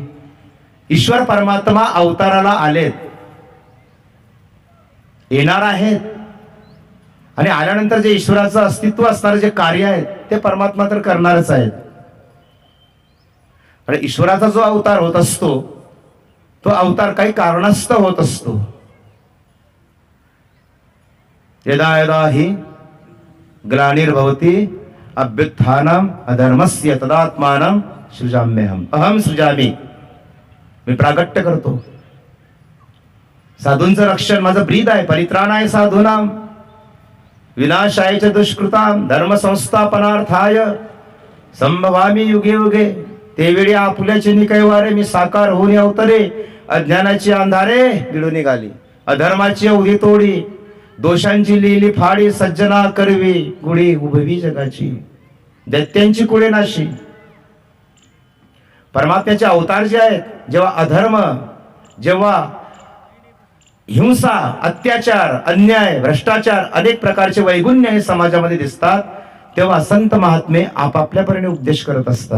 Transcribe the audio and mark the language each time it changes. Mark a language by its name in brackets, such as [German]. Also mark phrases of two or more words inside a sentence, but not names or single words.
[Marathi] ईश्वर परमात्मा अवताराला आलेत, येणार आहेत आणि आल्यानंतर जे ईश्वराचं अस्तित्व असणारं जे कार्य आहे ते परमात्मा तर करणारच आहेत. आणि ईश्वराचा जो अवतार होत असतो तो अवतार काही कारणास्तव होत असतो. [Sanskrit] यदा यदा हि ग्लानिर्भवति अभ्युत्थानम अधर्मस्य तदात्मानं सृजाम्यहम्. अहम सृजामी, [Marathi] मी प्रागट्य करतो. साधूंचं रक्षण माझं ब्रीद आहे. [Sanskrit] परित्राणाय साधूनाम विनाशाय च दुष्कृताम धर्म संस्थापनार्थाय संभवामी युगे युगे. [Marathi] तेवेळी आपुल्याचे निकैवारे मी साकार होऊन अवतरे. अज्ञानाची अंधारे गिळून निघाली, अधर्माची अवधी तोडी, दोषांची लिहिली फाडी, सज्जना करवी गुढी उभवी जगाची, दैत्यांची कुळे नाशी. परमात्म्याचे अवतार जे आहेत, जेव्हा अधर्म, जेव्हा हिंसा, अत्याचार, अन्याय, भ्रष्टाचार, अनेक प्रकारचे वैगुण्य हे समाजामध्ये दिसतात, तेव्हा संत महात्मे आपापल्यापरीने उपदेश करत असतात.